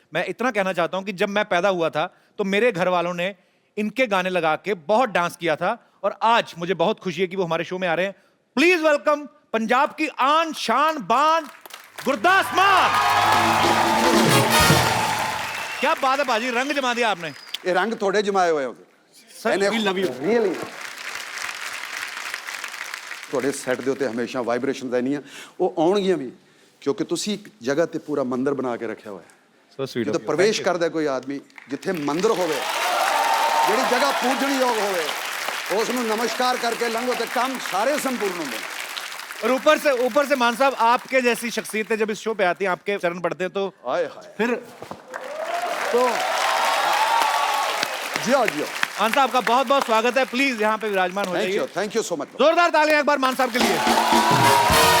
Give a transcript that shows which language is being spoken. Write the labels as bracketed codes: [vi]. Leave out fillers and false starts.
[hi] मैं इतना कहना चाहता हूं कि जब मैं पैदा हुआ था तो मेरे घर वालों ने इनके गाने लगा के बहुत डांस किया था और आज मुझे बहुत खुशी है कि वो हमारे शो में आ रहे हैं। प्लीज वेलकम पंजाब की आन शान बान गुरदास मान। क्या बात है बाजी, रंग जमा दिया आपने। ये रंग थोड़े जमाए हुए हो रियली थोड़े सैट [pa] ਦੇ ਉੱਤੇ ਹਮੇਸ਼ਾ ਵਾਈਬ੍ਰੇਸ਼ਨ ਰਹਿਣੀਆਂ ਉਹ ਆਉਣਗੀਆਂ ਵੀ ਕਿਉਂਕਿ ਤੁਸੀਂ ਇੱਕ ਜਗ੍ਹਾ ਤੇ ਪੂਰਾ ਮੰਦਿਰ ਬਣਾ ਕੇ ਰੱਖਿਆ ਹੋਇਆ ਹੈ। [en] So sweet. [pa] ਜਦੋਂ ਪ੍ਰਵੇਸ਼ ਕਰਦਾ ਕੋਈ ਆਦਮੀ ਜਿੱਥੇ ਮੰਦਿਰ ਹੋਵੇ ਜਿਹੜੀ ਜਗ੍ਹਾ ਪੂਜਣਯੋਗ ਹੋਵੇ ਉਸ ਨੂੰ ਨਮਸਕਾਰ ਕਰਕੇ ਲੰਘੋ ਤੇ ਕੰਮ ਸਾਰੇ ਸੰਪੂर्ण ਹੁੰਦੇ ਨੇ। [hi] और ऊपर से मान साहब आपके जैसी शख्सियतें जब इस शो पे आती हैं, आपके चरण पढ़ते हैं तो हाय हाय फिर तो जियो जियो। मान साहब का बहुत बहुत स्वागत है। प्लीज यहाँ पे विराजमान हो जाइए। [en] Thank you so much. [hi] जोरदार तालियां एक बार मान साहब के लिए।